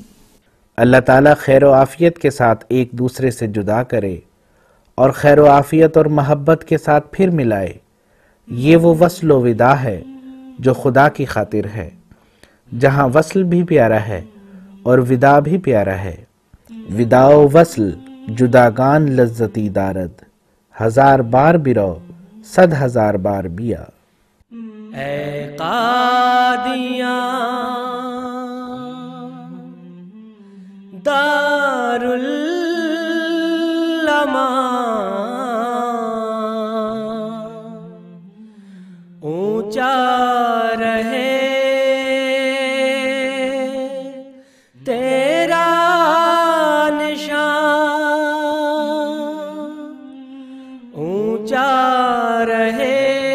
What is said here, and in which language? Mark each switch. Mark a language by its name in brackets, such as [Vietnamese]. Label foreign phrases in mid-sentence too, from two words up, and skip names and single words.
[Urdu] اللہ تعالیٰ خیر و عافیت کے ساتھ ایک دوسرے سے جدا کرے اور خیر و عافیت اور محبت کے ساتھ پھر ملائے۔ یہ وہ وصل و وداع ہے جو خدا کی خاطر ہے، جہاں وصل بھی پیارا ہے اور وداع بھی پیارا ہے۔ [Persian] وداع و وصل جداگان لذتی دارد، 1000 بار برو 100,000 بار بیا۔ [Urdu] اے قادیاں دارالعلماء، اونچا رہے تیرا نشان، اونچا رہے